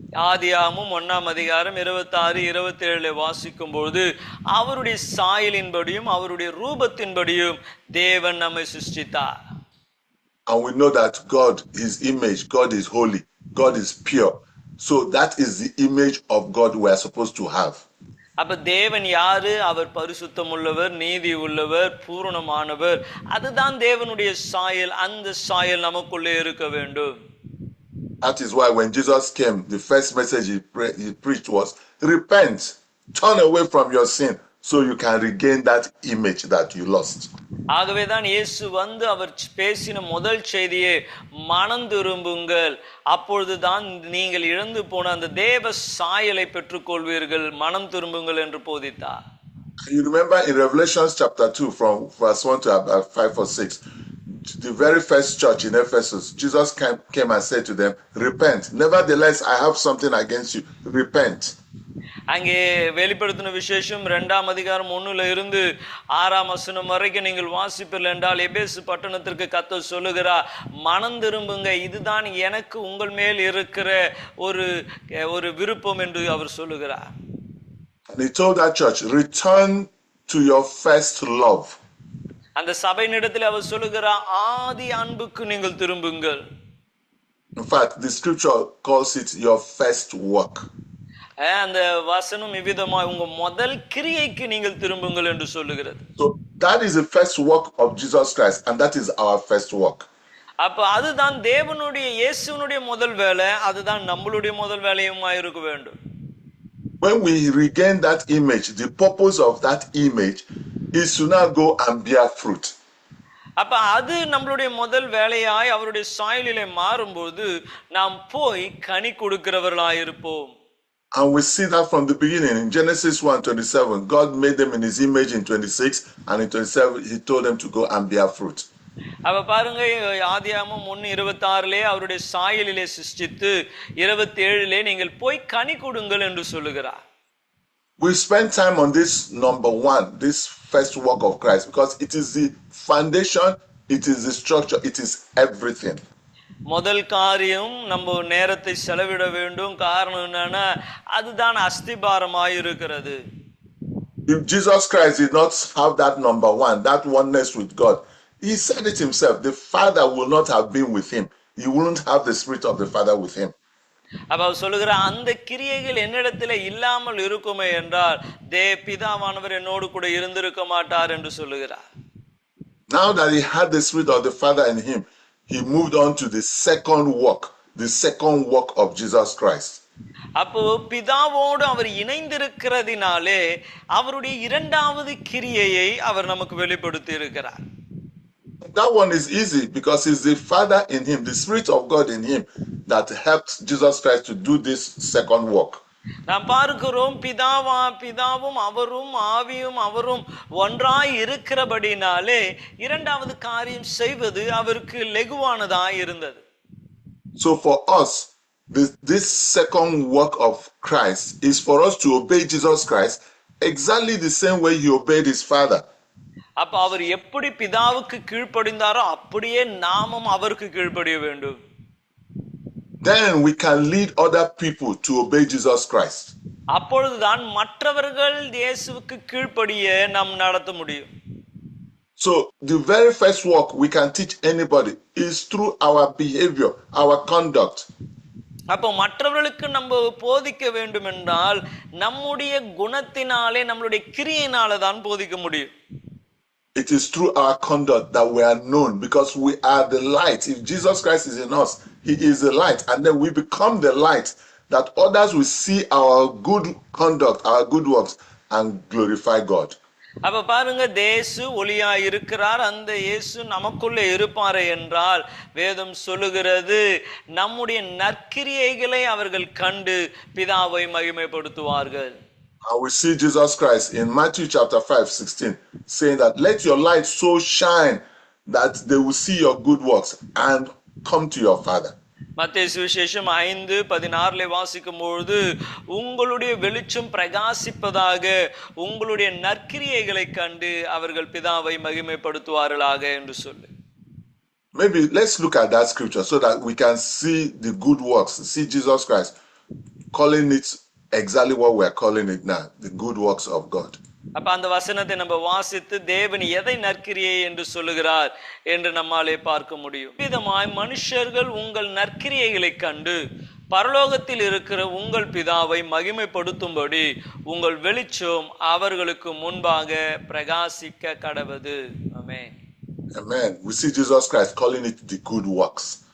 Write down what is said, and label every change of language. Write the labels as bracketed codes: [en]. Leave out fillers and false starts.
[ta] ஆதியாகமம் 1:26-27 வாசிக்கும் பொழுது அவருடைய சாயலின்படியும் அவருடைய ரூபத்தின்படியும் தேவன் நம்மை சிருஷ்டித்தார். [en] And we know that God is image, God is holy, God is pure. So that is the image of God we are supposed to have. [ta] அப்ப தேவன் யாரு? அவர் பரிசுத்தம் உள்ளவர், நீதி உள்ளவர், பூரணமானவர். அதுதான் தேவனுடைய சாயல். அந்த சாயல் நமக்குள்ளே இருக்க வேண்டும். [en] That is why when Jesus came, the first message he preached was, repent, turn away from your sin so you can regain that image that you lost. [ta] ஆகவேதான் இயேசு வந்து அவர் பேசின முதல் செய்தியே மனம் திரும்புங்கள், அப்பொழுதுதான் நீங்கள் இழந்து போன அந்த தேவ சாயலை பெற்றுக்கொள்வீர்கள், மனம் திரும்புங்கள் என்று போதித்தார். [en] You remember in Revelation chapter 2 from verse 1 to about 5 or 6, the very first church in Ephesus, Jesus came and said to them, repent. Nevertheless, I have something against you. Repent. [ta] அங்கே வெளிப்படுத்தின விசேஷம் 2ஆம் அதிகாரம் 1ல இருந்து 6ஆம் வசனம் வரைக்கும் நீங்கள் வாசிப்பீர்கள் என்றால் எபேசு பட்டணத்திற்கு கர்த்தர் சொல்லுகிறார், மனம் திரும்புங்க, இதுதான் எனக்கு உங்கள் மேல் இருக்கிற ஒரு விருப்பம் என்று அவர் சொல்லுகிறார். [en] And he told that church, return to your first love. [ta] அந்த சபையினிடத்தில் அவர் சொல்லுகிறார், ஆதி அன்புக்கு நீங்கள் திரும்புங்கள். [en] In fact, the scripture calls it your first work. [ta] அந்த வசனம் இவ்விதமாய் உங்க முதல் கிரியைக்கு நீங்கள் திரும்புங்கள் என்று சொல்லுகிறது. [en] So that is the first work of Jesus Christ, and that is our first work. [ta] அப்ப அதுதான் தேவனுடைய இயேசுவினுடைய முதல் வேலை, அதுதான் நம்மளுடைய முதல் வேலையுமா இருக்க வேண்டும். [en] When we regain that image, the purpose of that image is to now go and bear fruit. [ta] அப்ப அது நம்மளுடைய முதல் வேலையாய் அவருடைய சாயலிலே மாறும்போது நாம் போய் கனி கொடுக்கிறவர்களாய் இருப்போம். [en] And we see that from the beginning in Genesis 1:27. God made them in his image in 26, and in 27 he told them to go and bear fruit. [ta] அப்ப பாருங்க, ஆதியாகமம் 1:26 அவருடைய சாயலிலே சிருஷ்டித்து 27 நீங்கள் போய் கனி கொடுங்கள் என்று சொல்லுகிறார். [en] We spend time on this number one, this first work of Christ, because it is the foundation, it is the structure, it is everything. [ta] முதல் காரியம் நம்ம நேரத்தை செலவிட வேண்டும். காரணம் என்னன்னா அதுதான் அஸ்திபாரமாய் இருக்கிறது. [en] If Jesus Christ did not have that number one, that oneness with God, he said it himself, the Father will not have been with him. He wouldn't have the Spirit of the Father with him. [ta] அப்ப சொல்லுகிற அந்த கிரியைகள் என்னிடத்துல இல்லாமல் இருக்குமே என்றால் பிதாவானவர் என்னோடு கூட இருந்திருக்க மாட்டார் என்று சொல்லுகிறார். [en] Now that he had the Spirit of the Father in him, he moved on to the second work of Jesus Christ. [ta] அப்போ பிதாவோடு அவர் இணைந்திருக்கிறதினாலே அவருடைய இரண்டாவது கிரியையை அவர் நமக்கு வெளிப்படுத்தி இருக்கிறார். [en] That one is easy because it's the Father in him, the Spirit of God in him, that helped Jesus Christ to do this second work. [ta] நாம் பார்க்கிறோம், பிதாவும் அவரும் ஆவியும் அவரும் ஒன்றாய் இருக்கிறபடினாலே இரண்டாவது காரியம் செய்வது அவருக்கு லெகுவானதாய் இருந்தது. [en] So for us, this second work of Christ is for us to obey Jesus Christ exactly the same way he obeyed his Father. [ta] அப்ப அவர் எப்படி பிதாவுக்கு கீழ்ப்படிந்தாரோ அப்படியே நாமும் அவருக்கு கீழ்ப்படிய வேண்டும். [en] Then we can lead other people to obey Jesus Christ. [ta] அப்பொழுதுதான் மற்றவர்கள் இயேசுவுக்கு கீழ்ப்படிய நாம் நடத்த முடியும். [en] So the very first work we can teach anybody is through our behavior, our conduct. [ta] அப்போ மற்றவர்களுக்கு நம்ம போதிக்க வேண்டும் என்றால் நம்முடைய குணத்தினாலே நம்மளுடைய கிரியையினால தான் போதிக்க முடியும். [en] It is through our conduct that we are known, because we are the light. If Jesus Christ is in us, he is the light, and then we become the light that others will see our good conduct, our good works, and glorify God. [ta] அப்ப பாருங்க, இயேசு ஒளியா இருக்கிறார், அந்த இயேசு நமக்குள்ளே இருப்பாரே என்றால் வேதம் சொல்லுகிறது நம்முடைய நற்கிரியைகளை அவர்கள் கண்டு பிதாவை மகிமைப்படுத்துவார்கள். [en] And we see Jesus Christ in Matthew chapter 5:16 saying that let your light so shine that they will see your good works and come to your Father. [ta] மத்தேயு சுவிசேஷம் 5:16 வாசிக்கும்போது உங்களுடைய வெளிச்சம் பிரகாசிப்பதாக உங்களுடைய நற்கிரியைகளை கண்டு அவர்கள் பிதாவை மகிமைப்படுத்துவார்களாக என்று சொல்லு. [en] Maybe let's look at that scripture so that we can see the good works, see Jesus Christ calling it exactly what we are calling it now, the good works of God. [ta] அப்ப அந்த வசனத்தை நம்ம வாசித்து தேவன் எதை நற்கிரியை என்று சொல்லுகிறார் என்று நம்மாலே பார்க்க முடியும். விதமாய் மனுஷர்கள் உங்கள் நற்கிரியைகளை கண்டு பரலோகத்தில் இருக்கிற உங்கள் பிதாவை மகிமைப்படுத்தும்படி உங்கள் வெளிச்சம் அவர்களுக்கு முன்பாக பிரகாசிக்க கடவது. ஆமென். [en] Amen. We see Jesus Christ calling it the good works.